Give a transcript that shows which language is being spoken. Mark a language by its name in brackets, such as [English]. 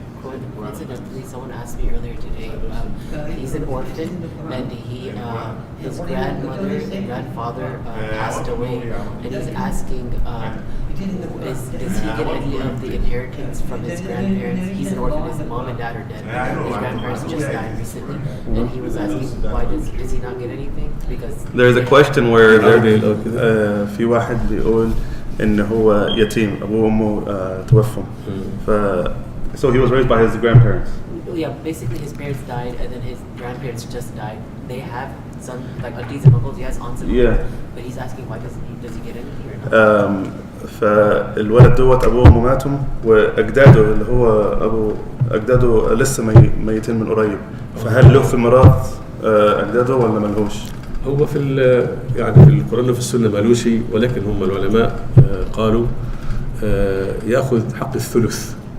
[English] Coincidentally, someone asked me earlier today, he's an orphan, and his grandmother and grandfather passed away, and he's asking, does he get any of the inheritance from his grandparents? He's an orphan, his mom and dad are dead. His grandparents just died recently, and he was asking, why does he not get anything? Because there's a question where [Arabic] في واحد بيقول إن هو يتيم أبوه وأمه توفوا. [English] So he was raised by his grandparents. Yeah, basically his parents died, and then his grandparents just died. They have some like aunties and uncles. He has aunts and uncles. But he's asking why does he get anything or not? [Arabic] فالولد دوت أبوه وأمه ماتوا وأجداده اللي هو أبو أجداده لسه ميتين من قريب. فهل له في ميراث أجداده ولا ملهوش؟ هو في يعني في القرآن وفي السنة مالوش، ولكن هم العلماء قالوا يأخذ حق الثلث.